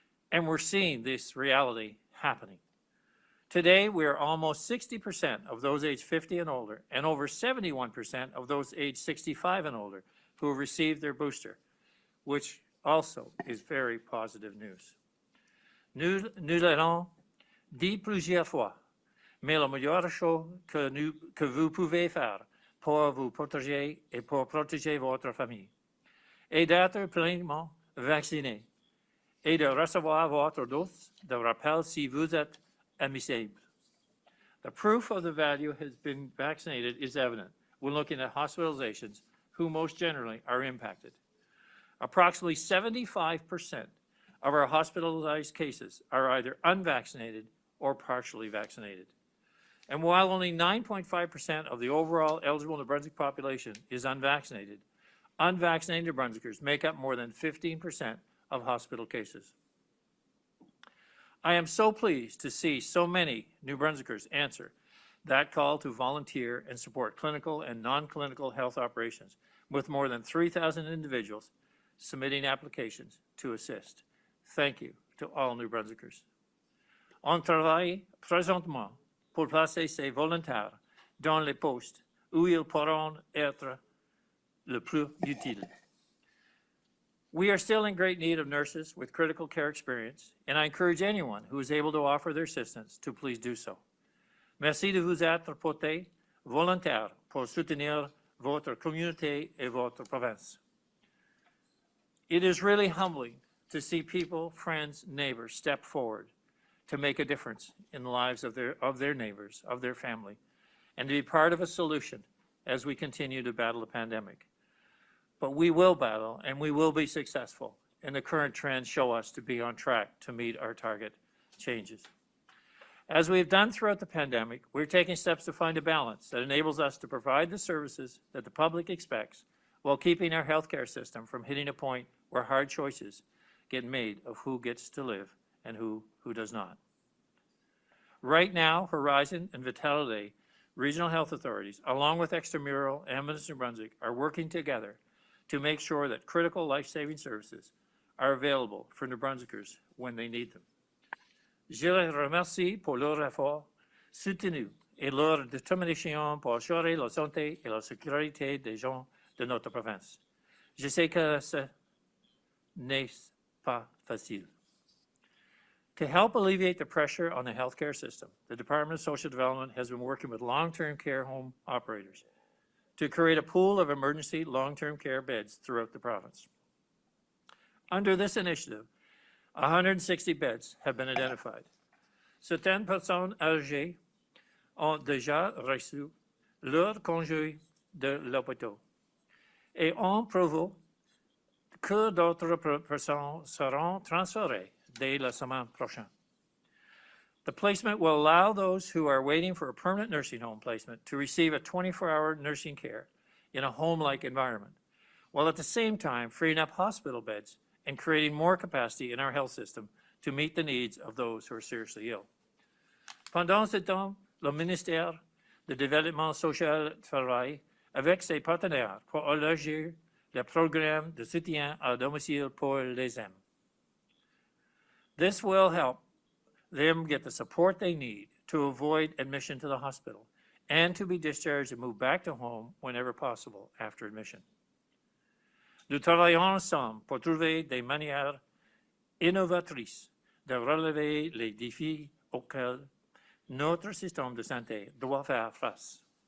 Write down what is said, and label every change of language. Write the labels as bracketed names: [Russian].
[English] And we're seeing this reality happening. Today, we are almost 60% of those aged 50 and older, and over 71% of those aged 65 and older who have received their booster, which also is very positive news. [French] Nous l'avons dit plusieurs fois, mais la meilleure chose que vous pouvez faire pour vous protéger et pour protéger votre famille est d'être pleinement vacciné et de recevoir votre dose de rappel si vous êtes admissible. [English] The proof of the value has been vaccinated is evident when looking at hospitalizations, who most generally are impacted. Approximately 75% of our hospitalized cases are either unvaccinated or partially vaccinated. And while only 9.5% of the overall eligible New Brunswick population is unvaccinated, unvaccinated New Brunswickers make up more than 15% of hospital cases. I am so pleased to see so many New Brunswickers answer that call to volunteer and support clinical and non-clinical health operations, with more than 3,000 individuals submitting applications to assist. Thank you to all New Brunswickers. [French] On travaille présentement pour placer ces volontaires dans les postes où ils pourront être le plus utiles. [English] We are still in great need of nurses with critical care experience, and I encourage anyone who is able to offer their assistance to please do so. [French] Merci de vous être porté volontaire pour soutenir votre communauté et votre province. [English] It is really humbling to see people, friends, neighbors step forward to make a difference in the lives of their neighbors, of their family, and to be part of a solution as we continue to battle the pandemic. But we will battle, and we will be successful, and the current trends show us to be on track to meet our target changes. As we've done throughout the pandemic, we're taking steps to find a balance that enables us to provide the services that the public expects while keeping our healthcare system from hitting a point where hard choices get made of who gets to live and who does not. Right now, Horizon and Vitality regional health authorities, along with Extramural and Minister New Brunswick, are working together to make sure that critical life-saving services are available for New Brunswickers when they need them. [French] Je les remercie pour leur effort soutenu et leur détermination pour assurer la santé et la sécurité des gens de notre province. Je sais que ce n'est pas facile. [English] To help alleviate the pressure on the healthcare system, the Department of Social Development has been working with long-term care home operators to create a pool of emergency long-term care beds throughout the province. Under this initiative, 160 beds have been identified. [French] Certaines personnes âgées ont déjà reçu leur congé de l'hôpital et ont prouvé que d'autres personnes seront transférées dès la semaine prochaine. [English] The placement will allow those who are waiting for a permanent nursing home placement to receive a 24-hour nursing care in a home-like environment, while at the same time freeing up hospital beds and creating more capacity in our health system to meet the needs of those who are seriously ill. [French] Pendant ce temps, le ministère du Développement social travaille avec ses partenaires pour élargir le programme de soutien à domicile pour les aînés. [English] This will help them get the support they need to avoid admission to the hospital and to be discharged and move back to home whenever possible after admission. [French] Nous travaillons ensemble pour trouver des manières innovatrices de relever les défis auxquels notre système de santé doit faire face.